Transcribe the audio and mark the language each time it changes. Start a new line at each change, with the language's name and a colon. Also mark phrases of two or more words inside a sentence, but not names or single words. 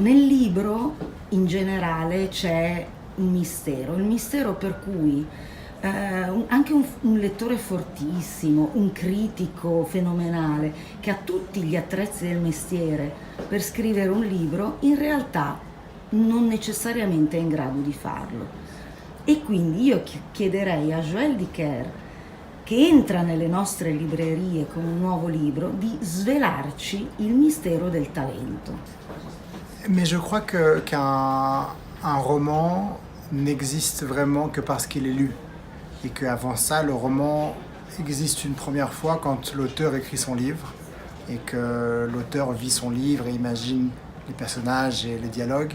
Italian: Nel libro in generale c'è un mistero, il mistero per cui anche un lettore fortissimo, un critico fenomenale che ha tutti gli attrezzi del mestiere per scrivere un libro, in realtà non necessariamente è in grado di farlo. E quindi io chiederei a Joël Dicker, che entra nelle nostre librerie con un nuovo libro, di svelarci il mistero del talento.
French: Mais je crois qu'un roman n'existe vraiment que parce qu'il est lu. Et qu'avant ça, le roman existe une première fois quand l'auteur écrit son livre et que l'auteur vit son livre et imagine les personnages et les dialogues.